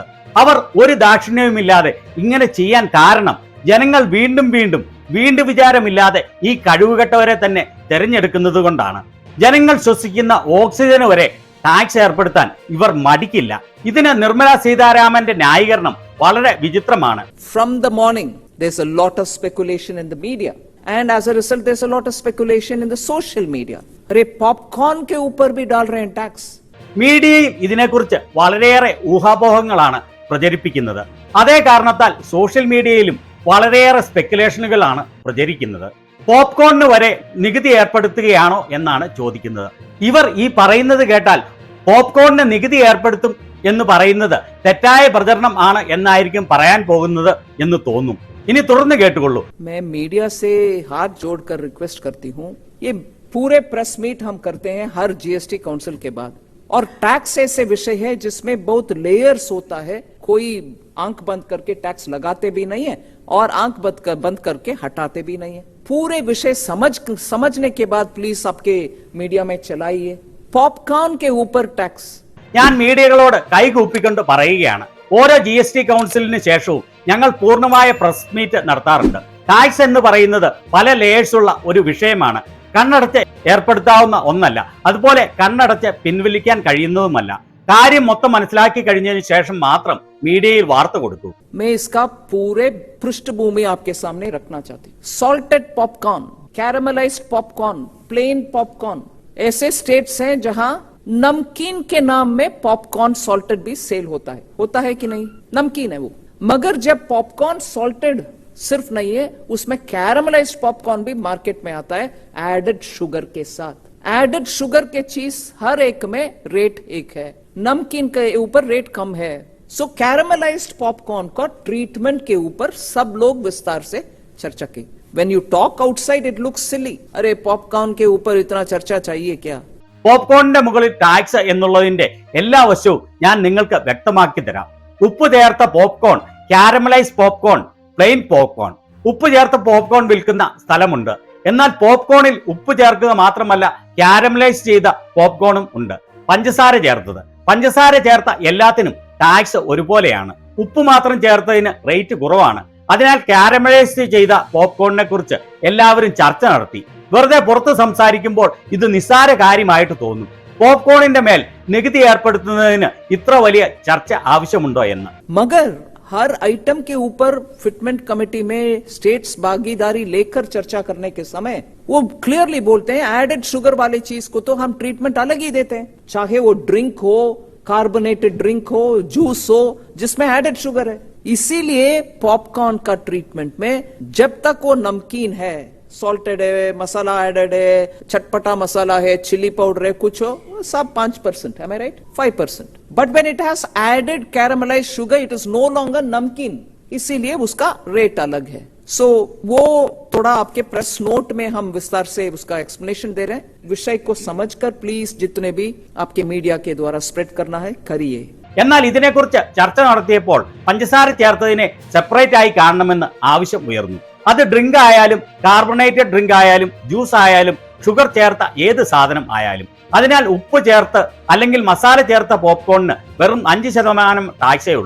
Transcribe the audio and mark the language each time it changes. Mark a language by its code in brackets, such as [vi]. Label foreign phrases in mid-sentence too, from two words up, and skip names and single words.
[ml] അവർ ഒരു ദാക്ഷിണ്യവുമില്ലാതെ ഇങ്ങനെ ചെയ്യാൻ കാരണം ജനങ്ങൾ വീണ്ടും വിചാരമില്ലാതെ ഈ കഴിവുകെട്ടവരെ തന്നെ തെരഞ്ഞെടുക്കുന്നത് കൊണ്ടാണ്. ജനങ്ങൾ ശ്വസിക്കുന്ന ഓക്സിജന് വരെ ടാക്സ് ഏർപ്പെടുത്താൻ ഇവർ മടിക്കില്ല. ഇതിന് നിർമ്മല സീതാരാമന്റെ ന്യായീകരണം വളരെ വിചിത്രമാണ്. [en] From the morning there's a lot of speculation in the media and as a result there's a lot of speculation in the social media. [hi] अरे popcorn के ऊपर भी डाल रहे हैं tax. [ml] മീഡിയയും ഇതിനെക്കുറിച്ച് വളരെയേറെ ഊഹാപോഹങ്ങളാണ് പ്രചരിപ്പിക്കുന്നത്. അതേ കാരണത്താൽ സോഷ്യൽ മീഡിയയിലും വളരെയേറെ സ്പെക്കുലേഷനുകളാണ് പ്രചരിക്കുന്നത്. പോപ്കോണിന് വരെ നികുതി ഏർപ്പെടുത്തുകയാണോ എന്നാണ് ചോദിക്കുന്നത്. ഇവർ ഈ പറയുന്നത് കേട്ടാൽ പോപ്കോണിന് നികുതി ഏർപ്പെടുത്തും എന്ന് പറയുന്നത് തെറ്റായ പ്രചരണം ആണ് എന്നായിരിക്കും പറയാൻ പോകുന്നത് എന്ന് തോന്നും. ഇനി തുടർന്ന് കേട്ടുകൊള്ളൂ. [hi] मैं मीडिया से हाथ जोड़कर रिक्वेस्ट करती हूँ, ये पूरे [en] press meet [hi] हम करते हैं हर [en] GST council [hi] के बाद और टैक्स ऐसे विषय है जिसमें बहुत लेयर्स होता है. कोई आंख बंद करके टैक्स लगाते भी नहीं है और आंख बंद करके हटाते भी नहीं है. पूरे विषय समझने के बाद प्लीज आपके मीडिया में चलाइए पॉपकॉर्न के ऊपर टैक्स. [ml] ഞാൻ മീഡിയകളോട് കൈകൂപ്പിക്കൊണ്ട് പറയുകയാണ്, ഓരോ GST കൗൺസിലിന് ശേഷവും ഞങ്ങൾ പൂർണ്ണമായ [en] press meet [ml] നടത്താറുണ്ട്. ടാക്സ് എന്ന് പറയുന്നത് പല ലേയേഴ്സ് ഉള്ള ഒരു വിഷയമാണ്. കണ്ണടച്ച് ഏർപ്പെടുത്താവുന്ന ഒന്നല്ല, അതുപോലെ കണ്ണടച്ച് പിൻവലിക്കാൻ കഴിയുന്നതുമല്ല. കാര്യം മൊത്തം മനസ്സിലാക്കി കഴിഞ്ഞതിന് ശേഷം മാത്രം [hi] मीडिया वार्ता [ml] കൊടുത്തു. [hi] मैं इसका पूरे पृष्ठभूमि आपके सामने रखना चाहती हूँ. [en] salted popcorn, caramelized popcorn, plain popcorn, [hi] ऐसे स्टेट्स हैं जहां नमकीन के नाम में [en] popcorn salted [hi] भी सेल होता है कि नहीं? नमकीन है वो, मगर जब [en] popcorn salted [hi] सिर्फ नहीं है, उसमें [en] caramelized popcorn [hi] भी मार्केट में आता है [en] added sugar [hi] के साथ. [en] added sugar [hi] के चीज हर एक में रेट एक है, नमकीन के ऊपर रेट कम है. सो [en] caramelized popcorn [hi] का ट्रीटमेंट के ऊपर सब लोग विस्तार से चर्चा की. [en] When you talk outside it looks silly. [hi] अरे पॉपकॉर्न के ऊपर इतना चर्चा चाहिए क्या? [ml] പോപ്കോണിന്റെ മുകളിൽ ടാക്സ് എന്നുള്ളതിന്റെ എല്ലാ വശവും ഞാൻ നിങ്ങൾക്ക് വ്യക്തമാക്കി തരാം. ഉപ്പ് ചേർത്ത പോപ്കോൺ, [en] caramelise popcorn, plain popcorn. [ml] ഉപ്പ് ചേർത്ത പോപ്കോൺ വിൽക്കുന്ന സ്ഥലമുണ്ട്. എന്നാൽ പോപ്കോണിൽ ഉപ്പ് ചേർക്കുക മാത്രമല്ല, കാരമലൈസ് ചെയ്ത പോപ്കോണും ഉണ്ട്. പഞ്ചസാര ചേർത്തത്, പഞ്ചസാര ചേർത്ത എല്ലാത്തിനും ടാക്സ് ഒരുപോലെയാണ്. ഉപ്പ് മാത്രം ചേർത്തതിന് റേറ്റ് കുറവാണ്. അതിനാൽ കാരമലൈസ് ചെയ്ത പോപ്കോണിനെ കുറിച്ച് എല്ലാവരും ചർച്ച നടത്തി. വെറുതെ പുറത്ത് സംസാരിക്കുമ്പോൾ ഇത് നിസ്സാര കാര്യമായിട്ട് തോന്നും. പോപ്കോണിന്റെ മേൽ നികുതി ഏർപ്പെടുത്തുന്നതിന് ഇത്ര വലിയ ചർച്ച ആവശ്യമുണ്ടോ എന്ന്. [hi] मगर हर आइटम के ऊपर [en] fitment committee [hi] में स्टेट्स भागीदारी लेकर चर्चा करने के समय वो क्लियरली बोलते हैं [en] added sugar [hi] वाली चीज को तो हम ट्रीटमेंट अलग ही देते हैं, चाहे वो ड्रिंक हो, [en] carbonated drink [hi] हो, जूस हो जिसमें [en] added sugar [hi] है. इसीलिए पॉपकॉर्न का ट्रीटमेंट में जब तक वो नमकीन है, सॉल्टेड है, मसाला एडेड है, चटपटा मसाला है, [en] chili powder [hi] है, कुछ हो, सब 5%, [en] am I right? 5%. But when it has added caramelized sugar, it is no longer नमकीन, [hi] इसीलिए उसका रेट अलग है. सो वो थोड़ा आपके [en] press note [hi] में हम विस्तार से उसका एक्सप्लेनेशन दे रहे हैं. विषय को समझकर प्लीज जितने भी आपके मीडिया के द्वारा स्प्रेड करना है करिए. [ml] എന്നാൽ ഇതിനെക്കുറിച്ച് ചർച്ച നടത്തിയപ്പോൾ പഞ്ചസാര ചേർത്തതിനെ സെപ്പറേറ്റ് ആയി കാണണമെന്ന് ആവശ്യം ഉയർന്നു. അത് ഡ്രിങ്ക് ആയാലും [en] carbonated drink [ml] ആയാലും ജ്യൂസ് ആയാലും ഷുഗർ ചേർത്ത ഏത് സാധനം ആയാലും. അതിനാൽ ഉപ്പ് ചേർത്ത് അല്ലെങ്കിൽ മസാല ചേർത്ത പോപ്കോണിന് വെറും 5% ടാക്സേ ഉള്ളൂ.